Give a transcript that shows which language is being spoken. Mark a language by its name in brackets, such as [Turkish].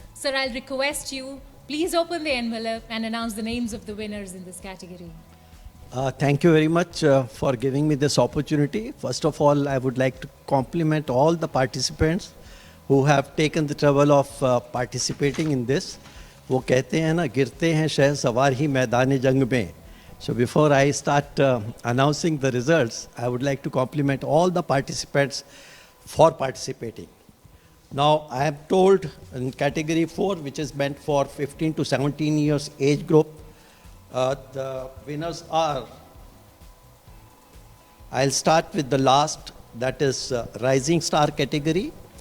[English] Sir, I'll request you, please open the envelope and announce the names of the winners in this category. Thank you very much for giving me this opportunity. First of all, I would like to compliment all the participants who have taken the trouble of participating in this. [Hindi] वो कहते हैं ना, गिरते हैं शह सवार ही मैदान जंग में. [English] So before I start announcing the results, I would like to compliment all the participants for participating. Now I am told in category 4, which is meant for 15 to 17 years age group, the winners are, I'll start with the last, that is Rising Star category.